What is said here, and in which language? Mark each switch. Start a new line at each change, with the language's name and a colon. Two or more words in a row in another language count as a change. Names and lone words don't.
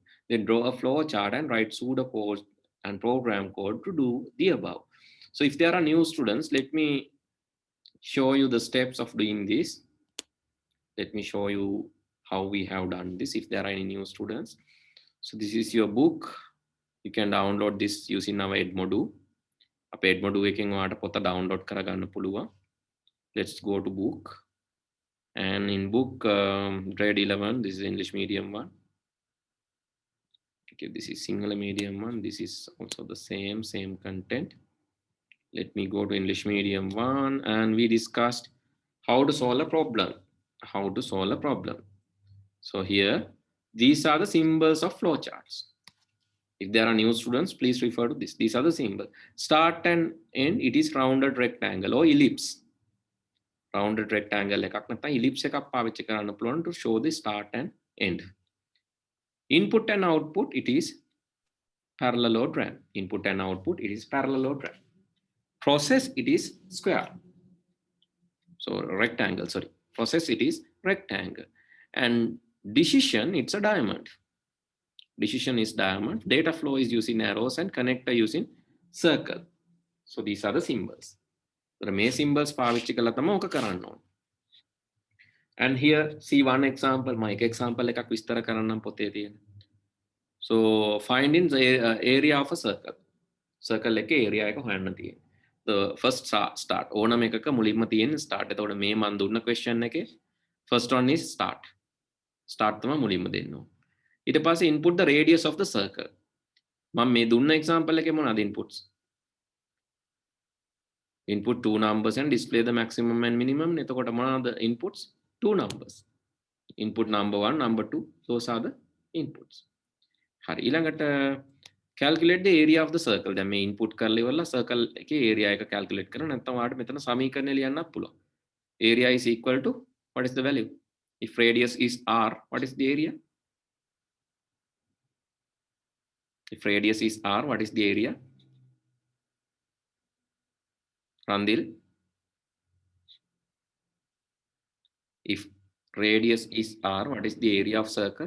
English: Then draw a flow chart and write pseudocode and program code to do the above. So if there are new students, let me show you the steps of doing this. Let me show you how we have done this if there are any new students. So this is your book. You can download this using our Edmodo.
Sinhala: අපේ Edmodo එකෙන් ඔයාලට පොත download කරගන්න පුළුවන්.
English: Let's go to book. And in book grade 11, this is English medium one. Okay, this is Sinhala medium one. This is also the same content. Let me go to English medium one, and we discussed how to solve a problem. How to solve a problem. So here, these are the symbols of flowcharts. If there are new students, please refer to this. These are the symbols. Start and end, it is rounded rectangle or ellipse. Rounded rectangle
Sinhala: එකක් නැත්නම් ellipse එකක් පාවිච්චි කරන්න පුළුවන්
English: to show the start and end. Input and output, it is parallelogram. Input and output, it is parallelogram. Process, it is square. So rectangle, sorry. Process, it is rectangle. And decision, it's a diamond. Decision is diamond. Data flow is using arrows and connector using circle. So these are the symbols. The main symbols
Sinhala: පාවිච්චි කරලා තමයි ඔක කරන්න ඕනේ.
English: And here see one example. My example
Sinhala: එකක් විස්තර කරන්නම් පොතේ තියෙන.
English: So finding the area of a circle.
Sinhala: Circle එකේ area එක හොයන්න තියෙන්නේ.
English: The first start.
Sinhala: ඕනම එකක මුලින්ම තියෙන start. එතකොට මේ මම දුන්න question එකේ
English: first one is start.
Sinhala: Start තමයි මුලින්ම දෙන්න ඕනේ. ඊට පස්සේ
English: input the radius of the circle.
Sinhala: මම මේ දුන්න example එකේ මොනවාද inputs?
English: Input 2 numbers and display the maximum and minimum.
Sinhala: එතකොට මොනවාද inputs? 2 numbers.
English: Input number 1, number 2. Those are the inputs.
Sinhala: හරි ඊළඟට
English: calculate the area of the circle.
Sinhala: දැන් මේ input කරලා ඉවරලා circle එකේ area එක calculate කරනවා. නැත්නම් ඔයාලට මෙතන සමීකරණය ලියන්නත් පුළුවන්.
English: Area is equal to, what is the value? If radius is r, what is the area? If radius is r, what is the area? Randil? If radius is r, what is the area of circle?